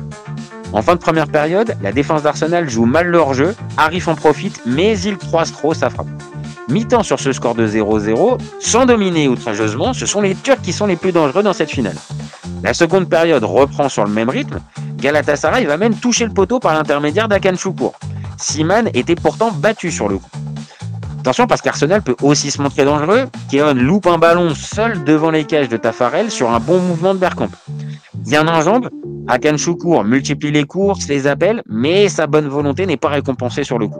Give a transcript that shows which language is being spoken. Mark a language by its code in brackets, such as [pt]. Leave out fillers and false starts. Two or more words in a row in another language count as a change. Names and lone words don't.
[fr] En fin de première période, la défense d'Arsenal joue mal leur jeu, Arif en profite, mais il croise trop sa frappe. Mi-temps sur ce score de 0-0, sans dominer outrageusement, ce sont les Turcs qui sont les plus dangereux dans cette finale. La seconde période reprend sur le même rythme, Galatasaray va même toucher le poteau par l'intermédiaire d'Hakan Şükür. Seaman était pourtant battu sur le coup. Attention parce qu'Arsenal peut aussi se montrer dangereux, Keown loupe un ballon seul devant les cages de Taffarel sur un bon mouvement de Bergkamp. Bien en jambes, Hakan Şükür multiplie les courses, les appels, mais sa bonne volonté n'est pas récompensée sur le coup.